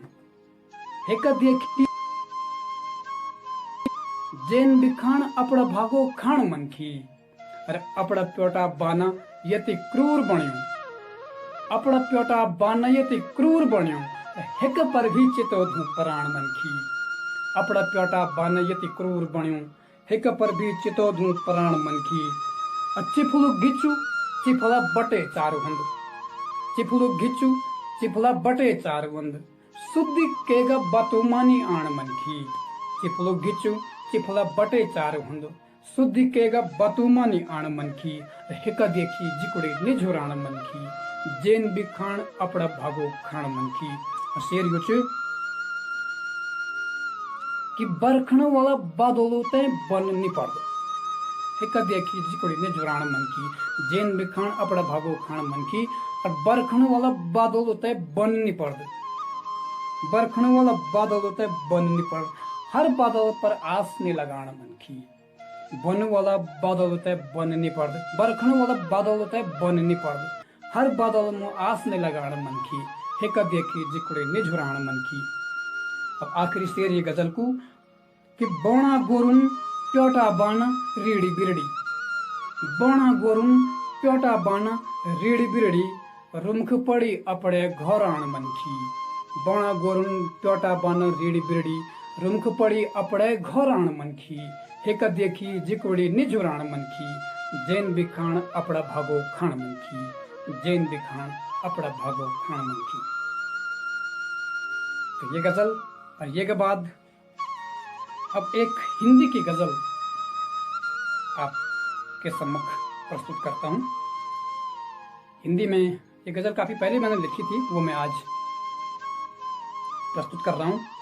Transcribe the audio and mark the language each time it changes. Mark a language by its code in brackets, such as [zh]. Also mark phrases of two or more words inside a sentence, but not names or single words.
[gbm] हिक देखी जैन भी खाण अपड़ा भागो खाण मनखी, और अपड़ा प्योटा बाना यति क्रूर बण्यो। अपड़ा प्योटा बाना यति क्रूर बण्यो, हिक पर भी चितो धू प्राण मनखी। अपड़ा प्योटा बाना यति क्रूर बण्यो, हिक पर भी चितो धू प्राण मनखी। चिफुलु गिचु चिफला बटे चारु हंद, चिफुलु गिचु चिफला बटे चारु हंद, सुद्धि केगा बातु मानी आण मनखी। चिफुलु गिचु चिफला बटे चारु हंद, सुद्धि केगा बातु मानी आण मनखी। हिक देखी जिकुड़ी निझुराण मनखी, जैन भी खाण अपड़ा भागो खाण मनखी। शेर यो छ कि बरखण वाला बादलों ते बन नहीं पड़दो। हिक देखी जिकुड़ी निझुराण मनखी, जैन भी खाण अपड़ा भागो खाण मनखी। और बरखण वाला बादलों ते बन नहीं पड़दो। बरखण वाला बादलों ते बन नहीं पड़, हर बादल पर आस नहीं लगाण मनखी। बन वाला बादल ते बन नहीं पड़दो, बरखण वाला बादल ते बन नहीं पड़दो, हर बादल में आस नहीं लगाण मनखी। हिक देखी जिकुड़ी निझुराण मनखी। [hi] अब आखिरी शेर ये गजल को कि [gbm] बोणा गोरुन प्योटा बाना रीड़ी बिरड़ी। बोणा गोरुन प्योटा बाना रीड़ी बिरड़ी, रुमख पड़ी अपड़े घोराण मनखी। बोणा गोरुन प्योटा बाना रीड़ी बिरड़ी, रुमख पड़ी अपड़े घोराण मनखी। हिक देखी जिकुड़ी निझुराण मनखी, जैन भी खाण अपड़ा भागो खाण मनखी। जैन भी खाण अपड़ा भागो खाण मनखी। [hi] तो ये गजल, और ये के बाद अब एक हिंदी की गजल आपके सम्मुख प्रस्तुत करता हूं। हिंदी में ये गजल काफी पहले मैंने लिखी थी, वो मैं आज प्रस्तुत कर रहा हूं।